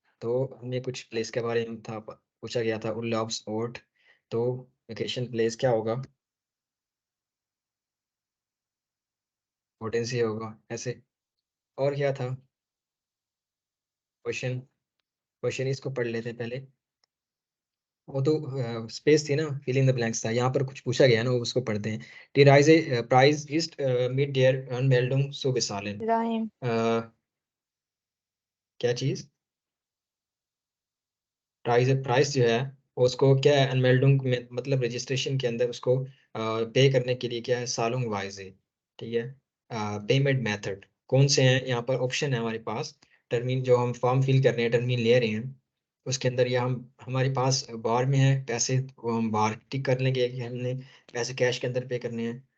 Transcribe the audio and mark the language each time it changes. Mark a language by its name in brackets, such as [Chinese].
[Hindi] तो हमें कुछ प्लेस के बारे में था पूछा गया था, उल्लाव्स ओट, तो वेकेशन प्लेस क्या होगा, बोर्डन से होगा ऐसे। और क्या था क्वेश्चन, क्वेश्चन इसको पढ़ लेते हैं पहले। वो तो स्पेस थी ना, फिलिंग द ब्लैंक्स था, यहाँ पर कुछ पूछा गया ना, वो उसको पढ़ते हैं। [German] Die Reise Preis ist mit der Anmeldung zu bezahlen। राइम। [Hindi] क्या चीज़, प्राइस प्राइस जो है वो उसको क्या है, अनमेल्डुंग में मतलब रजिस्ट्रेशन के अंदर उसको पे करने के लिए क्या है, सालोंग वाइज है। ठीक है, पेमेंट मेथड कौन से हैं, यहाँ पर ऑप्शन है हमारे पास, टर्मिन जो हम फॉर्म फिल कर रहे हैं, टर्मिन ले रहे हैं, उसके अंदर ये हम हमारे पास बार में है पैसे, वो हम बार टिक कर लेंगे कि हमने पैसे कैश के अंदर पे करने हैं।